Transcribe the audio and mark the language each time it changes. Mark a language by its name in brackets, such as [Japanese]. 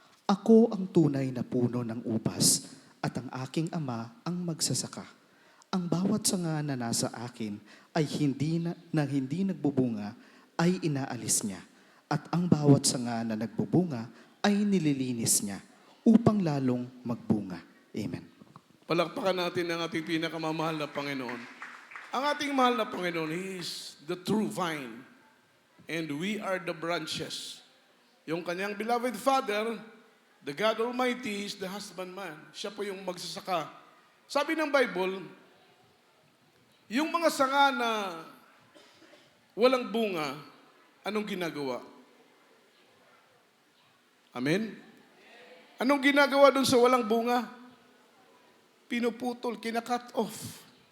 [Filipino] Ako ang tunay na puno ng ubas at ang aking ama ang magsasaka. Ang bawat sanga na nasa akin ay hindi nagbubunga ay inaalis niya. At ang bawat sanga na nagbubunga ay nililinis niya upang lalong magbunga. Amen. Palakpakan natin ang ating pinakamamahal na Panginoon. Ang ating mahal na Panginoon, [English] He is the true vine and we are the branches. [Filipino] Yung kanyang [English] beloved Father, the God Almighty, is the husbandman. [Filipino] Siya po yung magsasaka. Sabi ng Bible, yung mga sanga na walang bunga, anong ginagawa? Amen? Anong ginagawa doon sa walang bunga? Pinuputol, kinakat off.